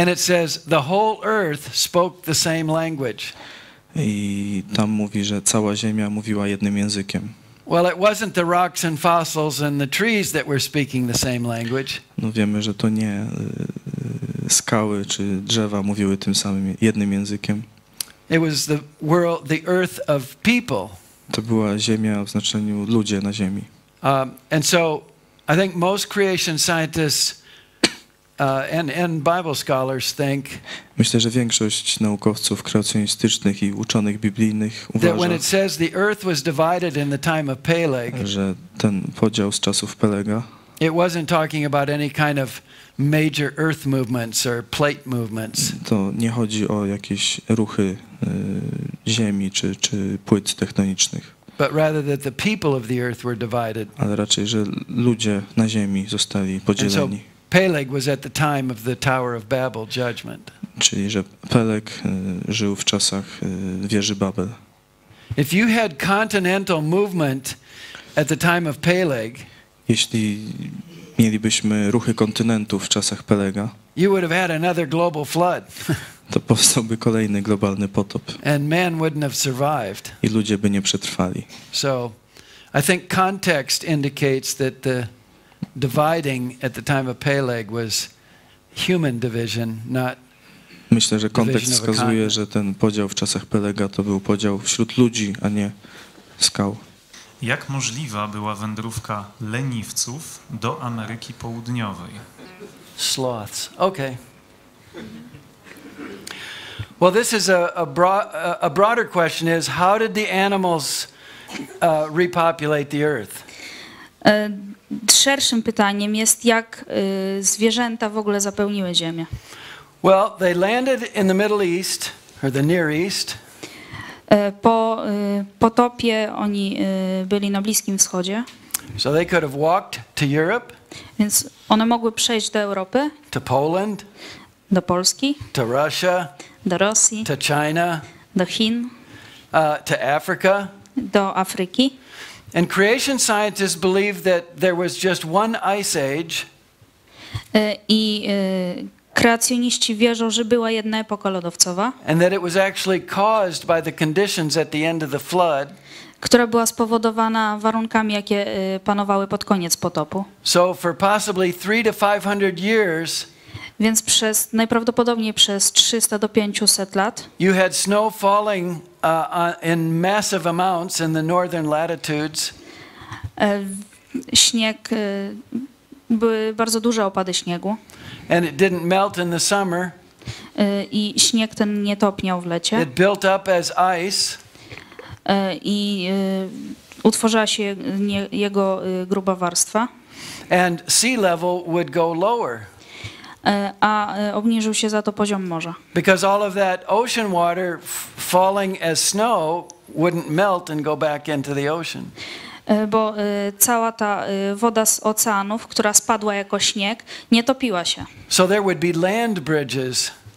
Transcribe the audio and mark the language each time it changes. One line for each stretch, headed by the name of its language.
English: And it says the whole earth spoke the same language.
Polish: I tam mówi, że cała ziemia mówiła jednym językiem.
English: Well, it wasn't the rocks and fossils and the trees that were speaking the same language.
Polish: No wiemy, że to nie skały czy drzewa mówiły tym samym jednym językiem.
English: It was the world, the earth of people.
Polish: To była ziemia w znaczeniu ludzie na ziemi.
English: And so I think most creation scientists and Bible scholars think
Polish: Myślę, że większość naukowców kreacjonistycznych i uczonych biblijnych
English: that when
Polish: uważa,
English: it says the earth was divided in the time of Peleg,
Polish: że ten podział z czasów Pelega
English: it wasn't talking about any kind of major earth movements or plate movements.
Polish: to nie chodzi o jakieś ruchy ziemi czy płyt tektonicznych,
English: But rather that the people of the earth were divided.
Polish: ale raczej, że ludzie na ziemi zostali podzieleni.
English: Peleg was at the time of the Tower of Babel judgment.
Polish: Czyli, że Peleg żył w czasach wieży Babel.
English: If you had continental movement at the time of Peleg,
Polish: Jeśli mielibyśmy ruchy kontynentów w czasach Pelega,
English: you would have had another global flood.
Polish: to powstałby kolejny globalny potop
English: And man wouldn't have survived.
Polish: i ludzie by nie przetrwali.
English: So I think context indicates that the dividing at the time of Peleg was human division, not
Polish: Myślę, że kontekst
English: division of a
Polish: wskazuje,
English: continent.
Polish: że ten podział w czasach Pelega to był podział wśród ludzi, a nie skał. Jak możliwa była wędrówka leniwców do Ameryki Południowej?
English: Sloths. Okay. Well, this is a broader question is how did the animals repopulate the earth?
Polish: Szerszym pytaniem jest, jak zwierzęta w ogóle zapełniły ziemię.
English: Well, they landed in the Middle East or the Near East.
Polish: Po potopie oni byli na Bliskim Wschodzie,
English: So they could have walked to Europe,
Polish: więc one mogły przejść do Europy,
English: to Poland,
Polish: do Polski,
English: to Russia,
Polish: do Rosji,
English: to China,
Polish: do Chin,
English: to Africa.
Polish: do Afryki.
English: And creation scientists believe that there was just one ice age.
Polish: I kreacjoniści wierzą, że była jedna epoka lodowcowa,
English: And that it was actually caused by the conditions at the end of the flood.
Polish: która była spowodowana warunkami, jakie panowały pod koniec potopu.
English: So for possibly 300 to 500 years,
Polish: Więc najprawdopodobniej przez 300 do 500 lat
English: you had snow falling in massive amounts in the northern latitudes.
Polish: śnieg, były bardzo duże opady śniegu
English: And it didn't melt in the summer.
Polish: i śnieg ten nie topniał w lecie
English: It built up as ice.
Polish: i utworzyła się jego gruba warstwa,
English: And sea level would go lower.
Polish: a obniżył się za to poziom morza.
English: Because all of that ocean water falling as snow wouldn't melt and go back into the ocean.
Polish: Bo cała ta woda z oceanów, która spadła jako śnieg, nie topiła się.
English: So there would be land bridges.